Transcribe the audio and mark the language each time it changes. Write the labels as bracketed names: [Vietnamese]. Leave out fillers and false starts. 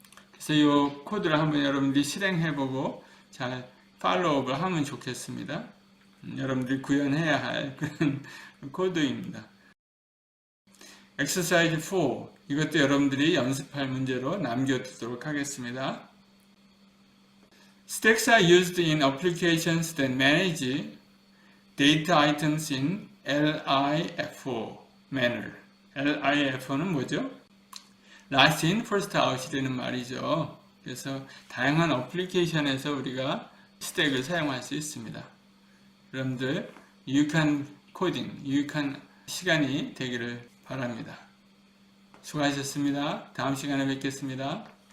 [Korean] 그래서 이 코드를 한번 여러분들이 실행해보고 잘 팔로우업을 하면 좋겠습니다. 여러분들이 구현해야 할 그런 코드입니다. Exercise 4 이것도 여러분들이 연습할 문제로 남겨두도록 하겠습니다. [English] Stacks are used in applications that manage data items in LIFO manner. [Korean] LIFO는 뭐죠? [English] Last in, first out [Korean] 이라는 말이죠. 그래서 다양한 어플리케이션에서 우리가 스택을 사용할 수 있습니다. 여러분들 유익한 코딩, 유익한 시간이 되기를 바랍니다. 수고하셨습니다. 다음 시간에 뵙겠습니다.